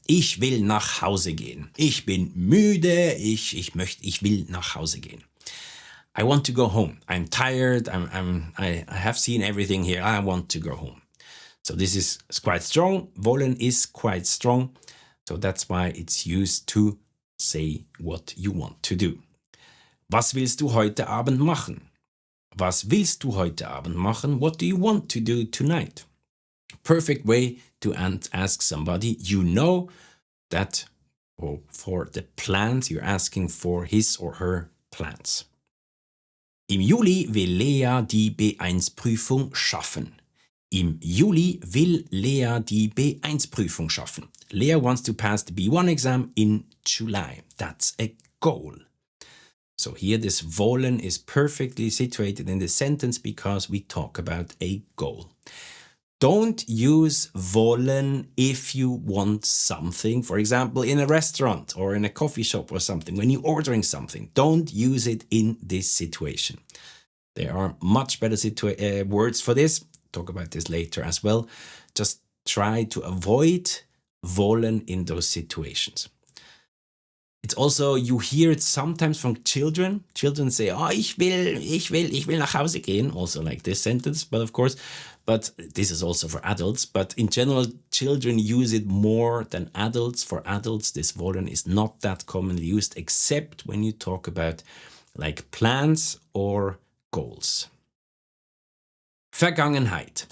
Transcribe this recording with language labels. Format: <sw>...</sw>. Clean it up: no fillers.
<de>Ich will nach Hause gehen. Ich bin müde. Ich will nach Hause gehen.</de> <en>I want to go home. I'm tired. I have seen everything here. I want to go home. So this is quite strong. Wollen is quite strong. So that's why it's used to say what you want to do.</en> <de>Was willst du heute Abend machen? Was willst du heute Abend machen?</de> <en>What do you want to do tonight? Perfect way to ask somebody you know that, or for the plans, you're asking for his or her plans.</en> <de>Im Juli will Lea die B1-Prüfung schaffen. Im Juli will Lea die B1-Prüfung schaffen.</de> <en>Lea wants to pass the B1 exam in July. That's a goal. So here this wollen is perfectly situated in the sentence because we talk about a goal. Don't use wollen if you want something, for example, in a restaurant or in a coffee shop or something. When you're ordering something, don't use it in this situation. There are much better words for this. Talk about this later as well. Just try to avoid wollen in those situations. It's also, you hear it sometimes from children. Children say, oh,</en> <de>ich will nach Hause gehen.</de> <en>Also like this sentence, but this is also for adults. But in general, children use it more than adults. For adults, this wollen is not that commonly used, except when you talk about like plans or goals. Vergangenheit.</en>